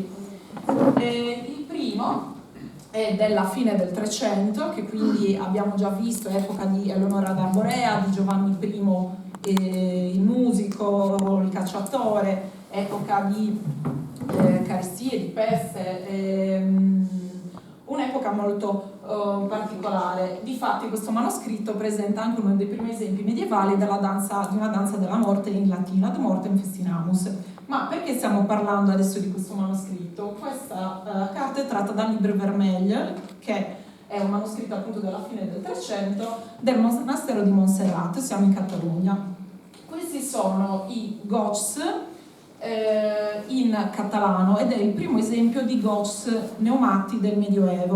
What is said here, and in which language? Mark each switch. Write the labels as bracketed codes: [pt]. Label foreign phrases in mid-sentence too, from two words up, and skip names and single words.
[it] Il primo è della fine del 300, che quindi abbiamo già visto, epoca di Eleonora d'Arborea, di Giovanni I, il musico, il cacciatore, epoca di carestie, di peste, un'epoca molto particolare. Difatti questo manoscritto presenta anche uno dei primi esempi medievali di una danza della morte in latino, [la] ad mortem festinamus. [it] Ma perché stiamo parlando adesso di questo manoscritto? Questa carta è tratta dal Libro Vermeil, che è un manoscritto appunto della fine del 300 del monastero di Montserrat, siamo in Catalogna. Questi sono i Gots in catalano ed è il primo esempio di Gots neumati del Medioevo.